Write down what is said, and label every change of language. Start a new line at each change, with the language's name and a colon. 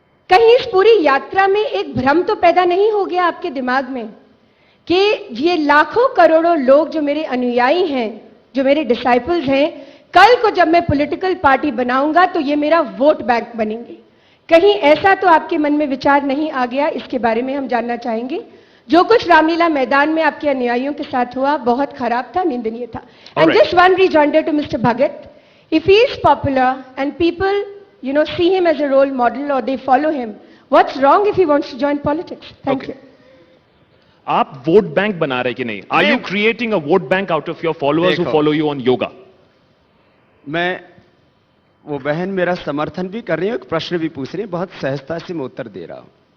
Hindi: कहीं इस पूरी यात्रा में एक भ्रम तो पैदा नहीं हो गया आपके दिमाग में कि ये लाखों करोड़ों लोग जो मेरे अनुयायी हैं, जो मेरे डिसाइपल्स हैं, कल को जब मैं पॉलिटिकल पार्टी बनाऊंगा तो ये मेरा वोट बैंक बनेंगे? कहीं ऐसा तो आपके मन में विचार नहीं आ गया? इसके बारे में हम जानना चाहेंगे। जो कुछ रामलीला मैदान में आपके अनुयायियों के साथ हुआ बहुत खराब था, निंदनीय था।
English: And just one rejoinder to mister Bhagat, if he is popular and people see him as a role model or they follow him, what's wrong if he wants to join politics? Thank Okay. you.
Hindi: आप vote bank बना रहे कि नहीं?
English: are you creating a vote bank out of your followers who
Hindi: देखो।
English: Follow you on yoga?
Hindi: मैं, वो बहन मेरा समर्थन भी कर रही है, एक प्रश्न भी पूछ रही है, बहुत सहजता से मैं उत्तर दे रहा हूं।